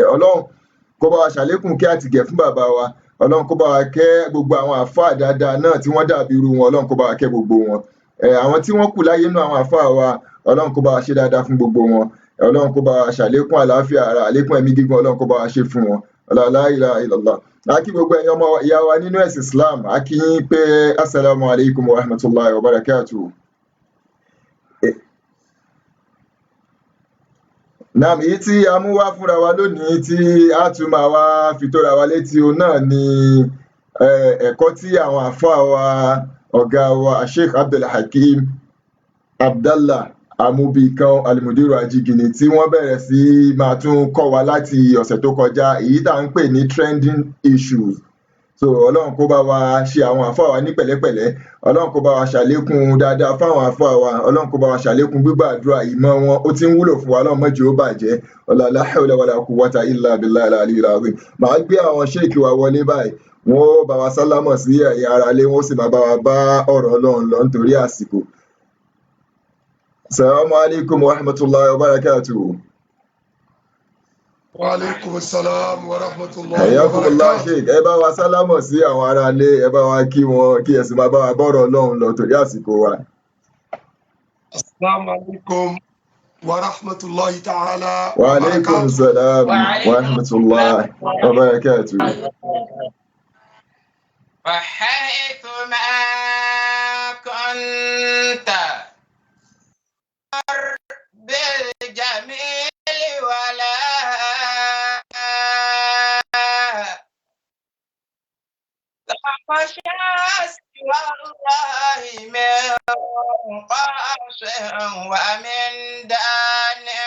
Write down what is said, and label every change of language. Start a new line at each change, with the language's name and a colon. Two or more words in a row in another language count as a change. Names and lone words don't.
Yoruba: Ọlọ́run kó bá wa ṣàlékún kí àtìgẹ̀ fún bàbá wa. Ọlọ́run kó bá wa kẹ́ gbogbo àwọn àfáà dáadáa náà tí wọ́n dàbí irú wọn. Ọlọ́run kó bá wa kẹ́ gbogbo wọn. Àwọn tí wọ́n kù láyé nínú àwọn àfáà wa, Ọlọ́run kó bá wa ṣe dáadáa fún gbogbo wọn. Ọlọ́run kó bá wa ṣàlékún àlàáfíà ara, àlékún ẹ̀mí gígùn, Ọlọ́run kó bá wa ṣe fún wọn.
Arabic: لا إله إلا الله.
Yoruba: A kí gbogbo ẹ̀yin ọmọ ìyá wa nínú ẹ̀sìn Islam, a kí yín pé
Arabic: السلام عليكم ورحمة الله وبركاته.
Yoruba: Naam, èyí tí a mú wá fúnra wa lónìí tí a tún máa wá fi tóra wa létí òun náà ni ẹ̀kọ́ tí àwọn àfáà wa ọ̀gá wa Sheikh Abdulhakeem Abdallah Amubikan Alimudiru Ajigini tí wọ́n bẹ̀rẹ̀ sí máa tún kọ́ wa láti ọ̀sẹ̀ tó kọjá, èyí tá à ń pè ní
English: trending issues.
Yoruba: So ọlọ́run kó bá wa ṣe àwọn àfáà wa ní pẹ̀lẹ́pẹ̀lẹ́, ọlọ́run kó bá wa ṣàlékún dáadáa fáwọn àfáà wa, ọlọ́run kó bá wa ṣàlékún gbígbàdúrà ìmọ̀ wọn, ó ti ń wúlò fún wa, ọlọ́run má jẹ́ ó bàjẹ́,
Arabic: لا حول ولا قوة إلا بالله العلي العظيم.
Yoruba: Màá gbé àwọn ṣéèkì wa wọlé báyìí, wọ́n ó bá wa sálámọ̀ sí ẹ̀yin aráalé, wọ́n sì máa bá wa bá ọ̀rọ̀ ọlọ́run lọ nítorí àsìkò.
Arabic: السلام عليكم ورحمة الله وبركاته. وعليكم السلام ورحمة الله و Hayyakumullah barakatuh.
Yoruba: Sheikh, ẹ bá wa sálámọ̀ sí àwọn aráalé, ẹ bá wa kí wọn, kí ẹ sì máa bá wa bọ́rọ̀ ọlọ́run lọ torí àsìkò wa.
Arabic: السلام عليكم ورحمة الله تعالى Wa wa alaikum barakatuh. سلام ورحمة الله وبركاته. وحيثما كنت بالجميل ولا تخشى سوى الله من قاص ومن دان